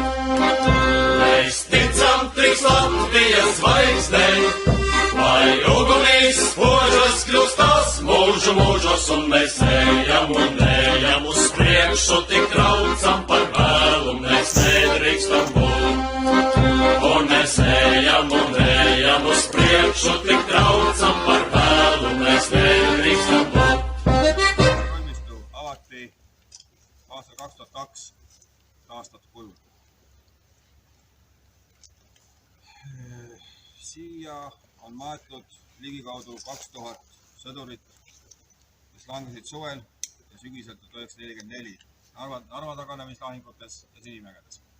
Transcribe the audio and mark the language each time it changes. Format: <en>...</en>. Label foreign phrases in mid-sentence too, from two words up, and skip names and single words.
<lv>Mēs ticam tiks Latvijas zvaigznei, lai ugunīs spožas kļūstās mūžu mūžos, un mēs ejam uz priekšu, tik traucam par vēlu, mēs nedrīkstam būt. Un mēs ejam uz priekšu, tik traucam par vēlu, mēs nedrīkstam būt.</lv> <et>Kalmistu avati aastal 2002 taastatud kujul. Siia on maetud ligikaudu 2000 sõdurit, kes langesid suvel ja sügisel 1944 Narva taganemislahingutes ja Sinimägedes.</et>